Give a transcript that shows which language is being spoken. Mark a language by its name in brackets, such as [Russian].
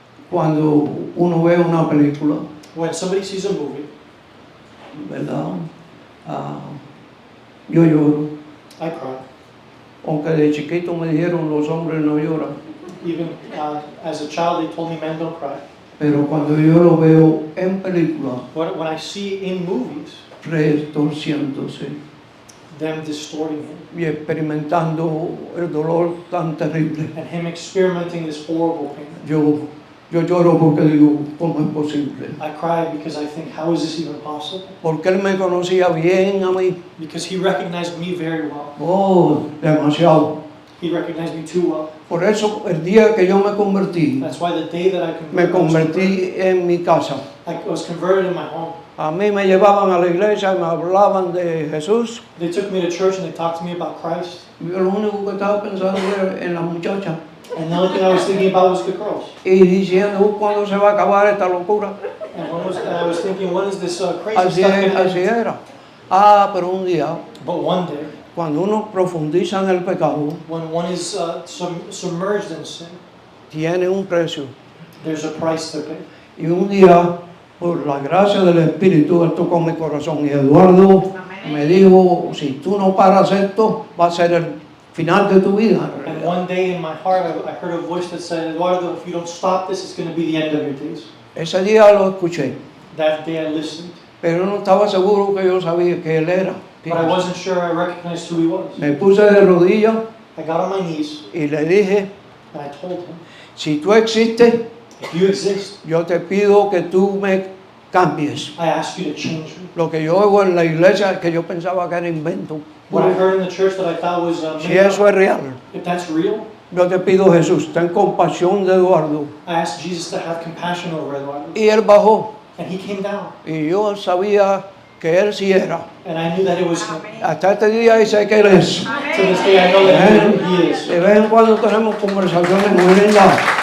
[Spanish] cuando uno ve una película, [English] when somebody sees a movie, [Spanish] ¿verdad? Yo lloro. [English] I cry. [Spanish] Aunque de chiquito me dijeron los hombres no lloran, [English] Even as a child, they told me men don't cry. [Spanish] pero cuando yo lo veo en película, [English] When I see in movies [Spanish] retorciéndose [English] them distorting him [Spanish] y experimentando el dolor tan terrible, [English] and him experimenting this horrible pain, [Spanish] yo lloro porque digo, ¿cómo es posible? [English] I cry because I think, how is this even possible? [Spanish] Porque él me conocía bien a mí, [English] Because he recognized me very well. [Spanish] oh, demasiado. [English] He recognized me too well. [Spanish] Por eso el día que yo me convertí, [English] That's why the day that I [Spanish] me convertí en mi casa. [English] I was converted in my home. [Spanish] A mí me llevaban a la iglesia y me hablaban de Jesús. [English] They took me to church and they talked to me about Christ. [Spanish] Yo lo único que estaba pensando era en la muchacha. [English] And the only thing I was thinking about was the girls. [Spanish] Y diciendo, ¿cuándo se va a acabar esta locura? [English] And I was thinking, when is this crazy [Spanish] Así, [English] stuff going to [Spanish] así [English] end? [Spanish] era. Pero un día, [English] But one day, [Spanish] cuando uno profundiza en el pecado, [English] when one is submerged in sin, [Spanish] tiene un precio. [English] there's a price to pay. [Spanish] Y un día, por la gracia del Espíritu, Él tocó mi corazón. Y Eduardo me dijo, si tú no paras esto, va a ser el final de tu vida. [English] And one day in my heart, I heard a voice that said, Eduardo, if you don't stop this, it's going to be the end of your days. [Spanish] Ese día lo escuché, [English] That day I listened, [Spanish] pero no estaba seguro que yo sabía que Él era. [English] but I wasn't sure I recognized who he was. [Spanish] Me puse de rodillas [English] I got on my knees [Spanish] y le dije, [English] and I told him, [Spanish] si tú existes, [English] if you exist, [Spanish] yo te pido que tú me cambies. [English] I ask you to change me. [Spanish] Lo que yo oigo en la iglesia, que yo pensaba que era invento. [English] What I heard in the church that I thought was [Spanish] Si [English] made [Spanish] eso [English] up, [Spanish] es real, [English] if that's real, [Spanish] yo te pido, Jesús, ten compasión de Eduardo. [English] I asked Jesus to have compassion over Eduardo. [Spanish] Y él bajó. [English] And he came down. [Spanish] Y yo sabía que él sí era. [English] And I knew that it was him. [Spanish] Hasta este día sé que él es. [English] To this day, I know that he is. [Spanish] De vez en cuando tenemos conversaciones muy lindas.